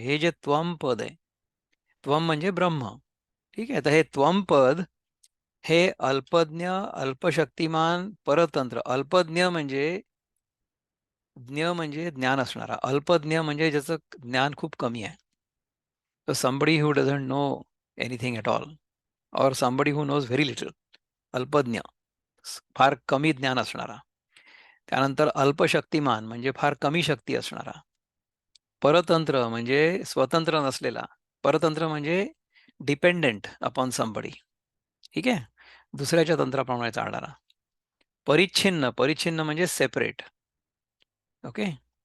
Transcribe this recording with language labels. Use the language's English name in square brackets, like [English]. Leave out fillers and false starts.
[Marathi] हे जे त्वम पद आहे, त्वम म्हणजे ब्रह्म. ठीक आहे. तर हे त्वम पद हे अल्पज्ञ, अल्पशक्तिमान, परतंत्र. अल्पज्ञ म्हणजे ज्ञ म्हणजे ज्ञान असणारा, अल्पज्ञ म्हणजे ज्याचं ज्ञान खूप कमी आहे. [English] तर somebody who doesn't know anything at all, और somebody who knows very little. [Marathi] अल्पज्ञ, फार कमी ज्ञान असणारा. त्यानंतर अल्पशक्तिमान म्हणजे फार कमी शक्ती असणारा. परतंत्र म्हणजे स्वतंत्र नसलेला. परतंत्र म्हणजे [English] Dependent upon somebody. [Marathi] ठीक आहे. दुसऱ्याच्या तंत्राप्रमाणे चालणारा. परिच्छिन्न, परिच्छिन्न म्हणजे सेपरेट. ओके.